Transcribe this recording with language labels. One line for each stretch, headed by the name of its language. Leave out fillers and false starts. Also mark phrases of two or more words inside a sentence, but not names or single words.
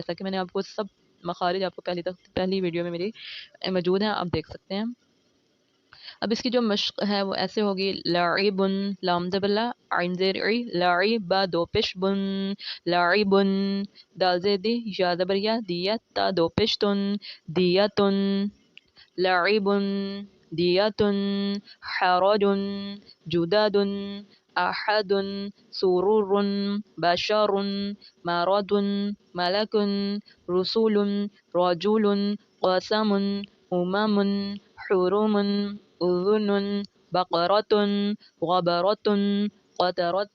Urdu: جیسا کہ میں نے آپ کو سب مخارج آپ کو پہلی ویڈیو میں میری موجود ہیں، آپ دیکھ سکتے ہیں۔ اب اس کی جو مشق ہے وہ ایسے ہوگی، لاعبن، لام زبر لا، عین زیر عی، لاعب، با دو پیش بن، لاعبن، دال زیر دی، یا زبر یا، دیا، تا دو پیش تن،
Arabic: دیاتن، لاعبن، دیاتن، حرجن، جدادن، احد، سرور، بشر، مرض، ملک، رسول، رجل، قسم، حرم، اذن، بقرۃ، غبرۃ، قطرۃ۔